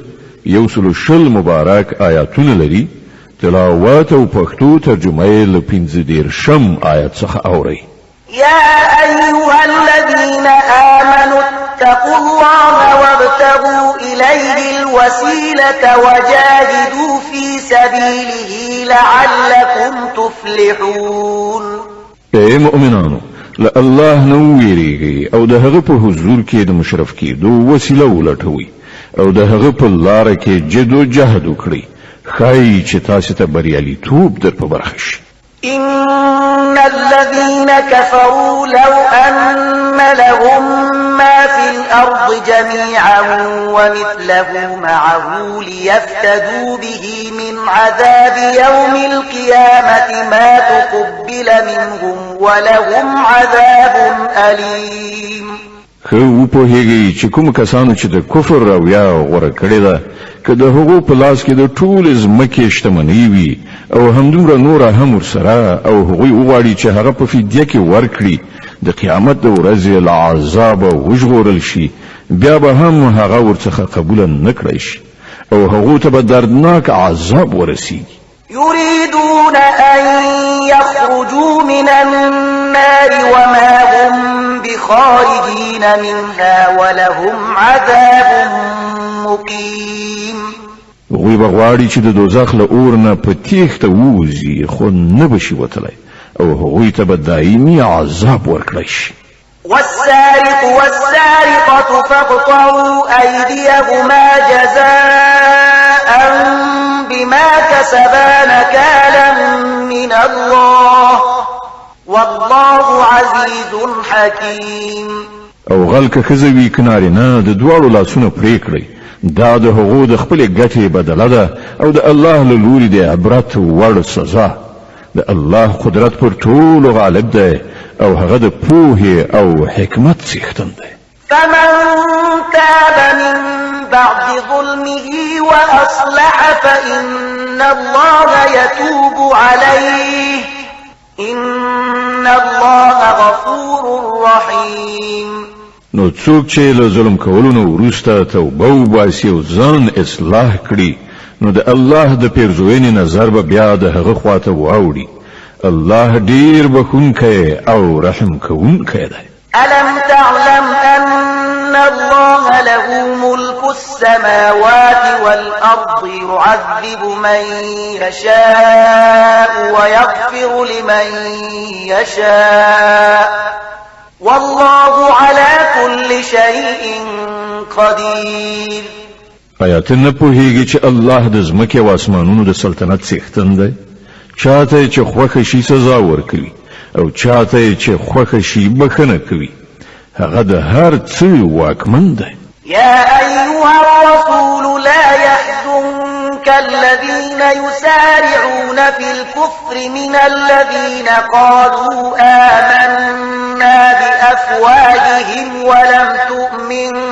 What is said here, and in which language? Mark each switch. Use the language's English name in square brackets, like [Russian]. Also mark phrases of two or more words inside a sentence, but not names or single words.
[Pashto] 100 مبارک آیاتونه لري. تلاوت او پښتو ترجمه یې له 15 آیت څخه اوري. [Arabic] يا أيها الذين آمنوا اتقوا الله وابتغوا إليه الوسيلة وجاهدوا في سبيله لعلكم تفلحون. [Pashto] اے مؤمنانو له الله نو ویریږئ او د هغه په حضور کې د مشرف کېدو وسیله ولټوئ او د هغه په لاره کې جد او جهاد وکړئ خای چې تاسو ته بریالیتوب در په برخه شي. [Arabic] إن الذين كفروا لو أن لهم ما في الأرض جميعا ومثله معه ليفتدوا به من عذاب يوم القيامة ما تقبل منهم ولهم عذاب أليم. [Pashto] خو په هیږي چې کوم کسانو چې د کفر راویا غوړه کړی ده که د هغو په لاس کې د ټول ځمکې شتمنۍ وي او همدومره نوره هم ورسره او هغوی وغواړي چې هغه په فدیه کې ورکړي د قیامت د ورځې له عذابه وژغورل شي بیا به هم هغه ورڅخه قبوله نه کړی شي او هغو ته به دردناک عذاب ورسیږي. [Arabic] يريدون أن يخرجوا من النار وما هم بخارجين منها ولهم عذاب مقيم. [Pashto] هغوی به غواړي چې د دوزخ له اور نه په تیښته ووځي خو نه بشي وتلی او هغوی ته به دایمي عذاب ورکړی شي. [Arabic] والسارق والسارقة فاقطعوا أيديهما جزاء بما كسبا نكالا من الله والله عزيز حكيم. [Pashto] او غلکه خزوی کناری نه د دواړو لاسونو پرې کړئ دا د هغو د خپلې ګټې بدله ده او د الله له لوري د عبرت وړ سزا. د الله قدرت پر ټولو غالب دی او هغه د پوهې او حکمت څښتن دی. [Arabic] فمن تاب من بعد ظلمه وأصلح فإن الله يتوب عليه إن الله غفور رحيم. [Pashto] نو څوک چې له ظلم کولو نه وروسته توبه وباسي او ځان اصلاح کړي نو د الله د پیرزوینې نظر به بیا د هغه خواته واوړي. الله ډیر بخونکی او رحم کوونکی دی. [Arabic] ألم تعلم أن الله له ملك السماوات والأرض يعذب من يشاء ويغفر لمن يشاء والله على كل شيء قدير. [Pashto] آیات نه پوهیږي چې الله د ځمکې او اسمانونو د سلطنت څښتن دی چاته چې خوښه شي سزا ورکوي او چاته چې خوښه شي بخنه کوي هغه د هر څه واکمن دی. [Arabic] يا أيها الرسول لا يحزنك الذين يسارعون في الكفر من الذين قالوا آمنا بأفواههم ولم تؤمن